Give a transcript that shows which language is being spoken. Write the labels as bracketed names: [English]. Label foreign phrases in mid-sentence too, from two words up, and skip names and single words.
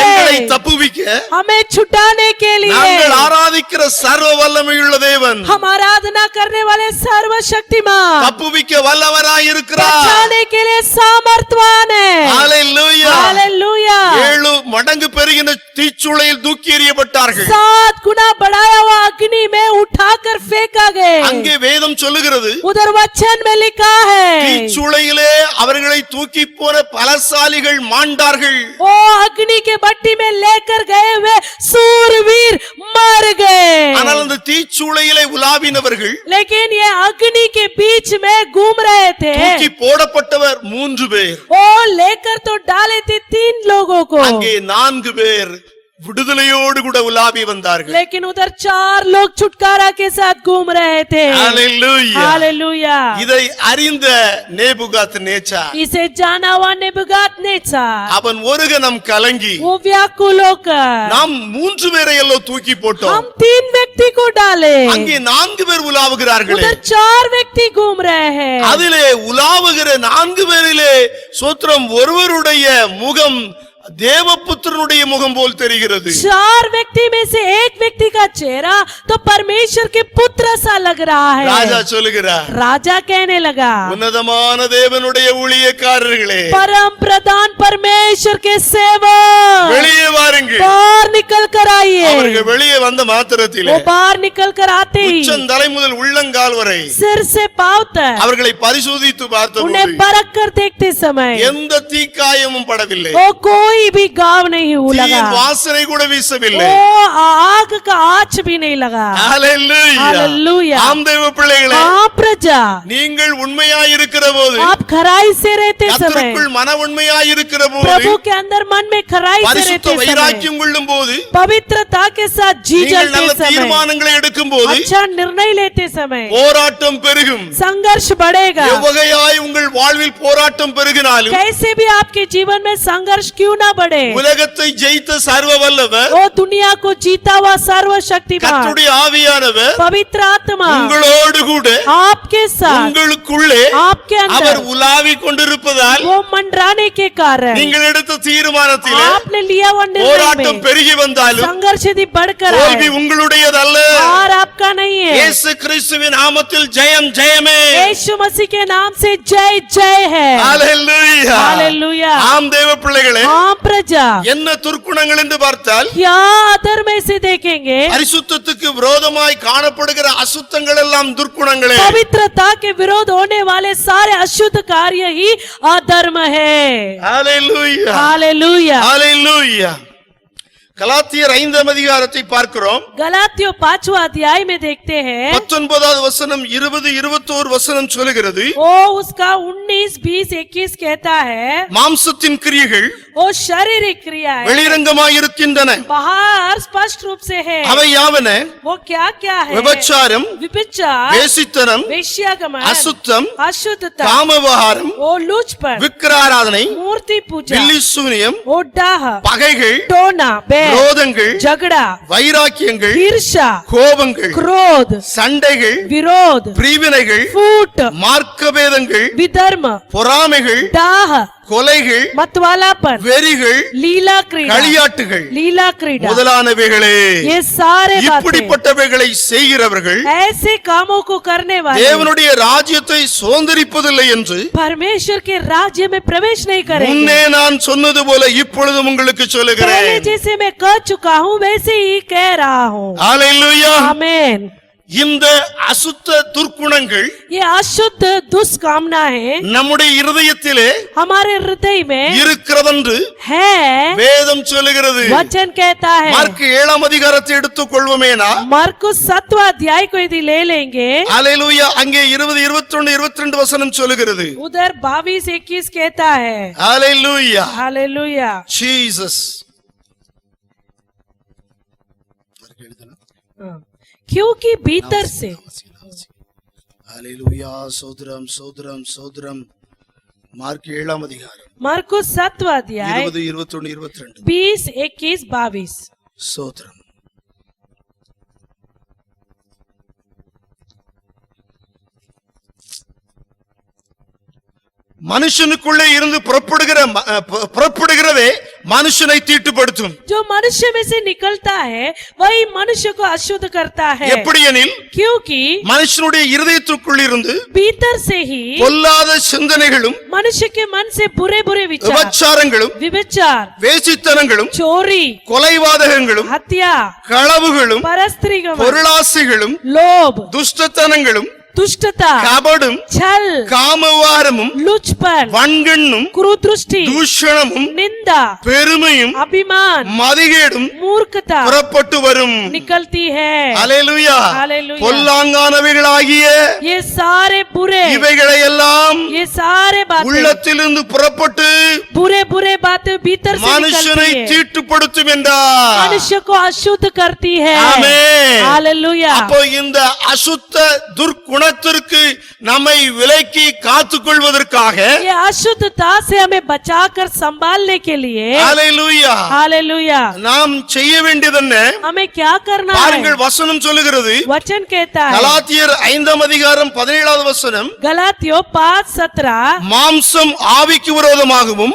[Tamil] எங்களை தப்புவிக்க [Hindi] हमें छुटाने के लिए [Tamil] நாங்கள் ஆராதிக்கிற சர்வ வல்லமையுள்ள தேவன் [Hindi] हम आराधना करने वाले सर्वशक्तिमान [Tamil] தப்புவிக்க வல்லவராய் இருக்கிறார். [Hindi] बचाने के लिए सामर्थ्यवान है. [Tamil] ஹalleluya. [Hindi] हालेलुया. [Tamil] 7 மடங்கு பெருகின தீச்சூளையில் தூக்கி எறியப்பட்டார்கள். [Hindi] 7 गुना बढ़ाया हुआ अग्नि में उठाकर फेंका गए. [Tamil] அங்கே வேதம் சொல்லுகிறது, [Hindi] उधर वचन में लिखा है, [Tamil] தீச்சூளையிலே அவர்களை தூக்கி போன பலசாலிகள் மாண்டார்கள். [Hindi] ओ अग्नि के भट्टी में लेकर गए हुए सूरवीर मर गए. [Tamil] ஆனால் அந்த தீச்சூளையிலே உலாவினவர்கள் [Hindi] लेकिन ये अग्नि के बीच में घूम रहे थे. [Tamil] தூக்கி போடப்பட்டவர் 3 பேர். [Hindi] ओ लेकर तो डाले थे 3 लोगों को, [Tamil] அங்கே 4 பேர் விடுதலையோடு கூட உலாவி வந்தார்கள். [Hindi] लेकिन उधर 4 लोग छुटकारा के साथ घूम रहे थे. [Tamil] ஹalleluya. [Hindi] हालेलुया. [Tamil] இதை அறிந்த நேபுகாத்நேச்சார் [Hindi] इसे जाना हुआ नेबुकदनेस्सर [Tamil] அவன் ஒரு கணம் கலங்கி, [Hindi] वो व्याकुल होकर, [Tamil] நாம் 3 பேரை எல்லாம் தூக்கி போட்டோம், [Hindi] हम 3 व्यक्ति को डाले, [Tamil] அங்கே 4 பேர் உலாவுகிறார்களே, [Hindi] उधर 4 व्यक्ति घूम रहे हैं. [Tamil] அதிலே உலாவுகிற 4 பேரிலே சோத்திரம் ஒருவருடைய முகம் தேவபுத்திரனுடைய முகம் போல் தெரிகிறது. [Hindi] 4 व्यक्ति में से एक व्यक्ति का चेहरा तो परमेश्वर के पुत्र सा लग रहा है. [Tamil] ராஜா சொல்லுகிறார், [Hindi] राजा कहने लगा, [Tamil] உன்னதமான தேவனுடைய ஊழியக்காரர்களே, [Hindi] परम प्रधान परमेश्वर के सेवक, [Tamil] வெளியே வாருங்கள். [Hindi] बाहर निकल कर आइए. [Tamil] அவர்கள் வெளியே வந்த மாத்திரத்திலே [Hindi] वो बाहर निकल कर आते ही [Tamil] உச்சந்தலை முதல் உள்ளங்கால் வரை [Hindi] सिर से पांव तक [Tamil] அவர்களை பரிசோதித்து [Hindi] उन्हें [Tamil] பார்த்தபோது [Hindi] परख कर देखते समय [Tamil] எந்த தீக்காயமும் படவில்லை. [Hindi] वो कोई भी घाव नहीं लगा, [Tamil] தீயின் வாசனை கூட வீசவில்லை. [Hindi] वो आग का आँच भी नहीं लगा. [Tamil] ஹalleluya. [Hindi] हालेलुया. [Tamil] ஆம் தேவ பிள்ளைகளே, [Hindi] हाँ प्रजा, [Tamil] நீங்கள் உண்மையாய் இருக்கிற போது, [Hindi] आप खराई से रहते समय, [Tamil] கர்த்தருக்குள் மன உண்மையாய் இருக்கிற போது, [Hindi] प्रभु के अंदर मन में खराई से [Tamil] பரிசுத்த [Hindi] रहते समय, [Tamil] வைராக்கியம் கொள்ளும் போது, [Hindi] पवित्रता के साथ जी [Tamil] நீங்கள் நல்ல [Hindi] जलते समय, [Tamil] தீர்மானங்களை எடுக்கும் போது [Hindi] अच्छा निर्णय लेते समय [Tamil] போராட்டம் பெருகும். [Hindi] संघर्ष बढ़ेगा. [Tamil] எவ்வகையாய் உங்கள் வாழ்வில் போராட்டம் பெருகினாலும் [Hindi] कैसे भी आपके जीवन में संघर्ष क्यों ना बढ़े। [Tamil] உலகத்தை ஜெயித்த சர்வ வல்லவர் [Hindi] वो दुनिया को जीता हुआ सर्वशक्तिमान [Tamil] கர்த்தருடைய ஆவியானவர் [Hindi] पवित्र आत्मा [Tamil] உங்களோடு கூட [Hindi] आपके साथ [Tamil] உங்களுக்குள்ளே [Hindi] आपके [Tamil] அவர் [Hindi] अंदर [Tamil] உலாவிக் கொண்டிருப்பதால் [Hindi] वो मंडराने के कारण [Tamil] நீங்கள் எடுத்த தீர்மானத்திலே [Hindi] आपने लिया हुआ निर्णय [Tamil] போராட்டம் [Hindi] में [Tamil] பெருகி வந்தாலும் [Hindi] संघर्ष यदि बढ़कर [Tamil] தோல்வி [Hindi] आए [Tamil] உங்களுடையதல்ல [Hindi] और आपका नहीं है। [Tamil] இயேசு கிறிஸ்துவின் நாமத்தில் ஜெயம் ஜெயமே [Hindi] यीशु मसीह के नाम से जय जय है। [Tamil] ஹalleluya [Hindi] हालेलुया। [Tamil] ஆம் தேவ பிள்ளைகளே [Hindi] हाँ प्रजा [Tamil] என்ன துர்க்குணங்கள் என்று பார்த்தால் [Hindi] क्या अधर्म से देखेंगे [Tamil] பரிசுத்தத்துக்கு விரோதமாய் காணப்படுகிற அசுத்தங்கள் எல்லாம் துர்க்குணங்களே [Hindi] पवित्रता के विरोध होने वाले सारे अशुद्ध कार्य ही अधर्म है। [Tamil] ஹalleluya [Hindi] हालेलुया। [Tamil] ஹalleluya கலாத்தியர் 5ஆம் அதிகாரத்தை பார்க்கிறோம் [Hindi] गलातियों 5वां अध्याय में देखते हैं [Tamil] 19வது வசனம் 20 21 வசனம் சொல்லுகிறது [Hindi] वो उसका 19 20 21 कहता है [Tamil] மாம்சத்தின் கிரியைகள் [Hindi] वो शारीरिक क्रिया है [Tamil] வெளிரங்கமாய் இருக்கின்றன [Hindi] बाहर स्पष्ट रूप से है। [Tamil] அவை யாவன [Hindi] वो क्या क्या है? [Tamil] விபச்சாரம் [Hindi] विभिचार [Tamil] வேசித்தனம் [Hindi] वेश्यागमन [Tamil] அசுத்தம் [Hindi] अशुद्धता [Tamil] காமவிகாரம் [Hindi] वो लुचपन [Tamil] விக்கிரகாராதனை [Hindi] मूर्ति पूजा [Tamil] பில்லிசூனியம் [Hindi] वो डाह [Tamil] பகைகள் [Hindi] टोना बैर [Tamil] விரோதங்கள் [Hindi] झगड़ा [Tamil] வைராக்கியங்கள் [Hindi] ईर्ष्या [Tamil] கோபங்கள் [Hindi] क्रोध [Tamil] சண்டைகள் [Hindi] विरोध [Tamil] பிரிவினைகள் [Hindi] फूट [Tamil] மார்க்கபேதங்கள் [Hindi] विधर्म [Tamil] பொறாமைகள் [Hindi] डाह [Tamil] கொலைகள் [Hindi] मतवालापन [Tamil] வெறிகள் [Hindi] लीला क्रीड़ा [Tamil] களியாட்டுகள் [Hindi] लीला क्रीड़ा [Tamil] முதலானவைகளே [Hindi] ये सारे बातें [Tamil] இப்படிப்பட்டவைகளை செய்கிறவர்கள் [Hindi] ऐसे कामों को करने वाले [Tamil] தேவனுடைய ராஜ்யத்தை சுதந்தரிப்பதில்லை என்று [Hindi] परमेश्वर के राज्य में प्रवेश नहीं करेंगे। [Tamil] முன்னே நான் சொன்னது போல இப்பொழுதும் உங்களுக்கு [Hindi] पहले [Tamil] சொல்லுகிறேன் [Hindi] जैसे मैं कह चुका हूँ वैसे ही कह रहा हूँ। [Tamil] ஹalleluya [Hindi] आमेन। [Tamil] இந்த அசுத்த துர்க்குணங்கள் [Hindi] ये अशुद्ध दुष्कामना है [Tamil] நம்முடைய இருதயத்திலே [Hindi] हमारे हृदय में [Tamil] இருக்கிறதென்று [Hindi] है। [Tamil] வேதம் சொல்லுகிறது [Hindi] वचन कहता है [Tamil] மார்க் 7ஆம் அதிகாரத்தை எடுத்துக்கொள்வோமேனா [Hindi] मरकुस 7वां अध्याय को यदि ले लेंगे [Tamil] ஹalleluya அங்கே 20 21 22 வசனம் சொல்லுகிறது [Hindi] उधर 22 21 कहता है। [Tamil] ஹalleluya [Hindi] हालेलुया। [Tamil] ஜீசஸ் [Hindi] क्योंकि भीतर से [Tamil] ஹalleluya சோதரம் சோதரம் சோதரம் மார்க் 7ஆம் அதிகாரம் [Hindi] मरकुस 7वां अध्याय [Tamil] 20 21 22 [Hindi] 20 21 22 [Tamil] சோதரம் மனுஷனுக்குள்ளே இருந்து புறப்படுகிறதே மனுஷனை தீட்டுப்படுத்தும் [Hindi] जो मनुष्य में से निकलता है वही मनुष्य को अशुद्ध करता है। [Tamil] எப்படி எனில் [Hindi] क्योंकि [Tamil] மனுஷனுடைய இருதயத்துக்குள் இருந்து [Hindi] भीतर से ही [Tamil] பொல்லாத சிந்தனைகளும் [Hindi] मनुष्य के मन से बुरे बुरे विचार [Tamil] விபச்சாரங்களும் [Hindi] विचार [Tamil] வேசித்தனங்களும் [Hindi] चोरी [Tamil] கொலைவாதகங்களும் [Hindi] हत्या [Tamil] களவுகளும் [Hindi] परस्त्रीगमन [Tamil] பொருளாசைகளும் [Hindi] लोभ [Tamil] துஷ்டத்தனங்களும் [Hindi] दुष्टता [Tamil] கபடும் [Hindi] छल [Tamil] காமவாரமும் [Hindi] लुचपन [Tamil] வன்கண்ணும் [Hindi] क्रूदृष्टि [Tamil] தூஷணமும் [Hindi] निंदा [Tamil] பெருமையும் [Hindi] अभिमान [Tamil] மதிகேடும் [Hindi] मूर्खता [Tamil] புறப்பட்டு வரும் [Hindi] निकलती है। [Tamil] அல்லேலூயா [Hindi] हालेलुया। [Tamil] பொல்லாங்கானவைகளாகிய [Hindi] ये सारे बुरे [Tamil] இவைகளை எல்லாம் [Hindi] ये सारे बातें [Tamil] உள்ளத்திலிருந்து புறப்பட்டு [Hindi] बुरे बुरे बातें भीतर से [Tamil] மனுஷனை [Hindi] निकलती है [Tamil] தீட்டுப்படுத்தும் என்றார் [Hindi] मनुष्य को अशुद्ध करती है। [Tamil] ஆமென்। [Hindi] हालेलुया। [Tamil] அப்போ இந்த அசுத்த துர்க்குணத்திற்கு நம்மை விலக்கி காத்துக்கொள்வதற்காக [Hindi] ये अशुद्धता से हमें बचाकर संभालने के लिए [Tamil] ஹalleluya [Hindi] हालेलुया [Tamil] நாம் செய்ய வேண்டியது என்ன [Hindi] हमें क्या करना [Tamil] பாருங்கள் [Hindi] है? [Tamil] வசனம் சொல்லுகிறது [Hindi] वचन कहता है [Tamil] கலாத்தியர் 5ஆம் அதிகாரம் 17வது வசனம் [Hindi] गलातियों 5:17 [Tamil] மாம்சம் ஆவிக்கு விரோதமாகவும்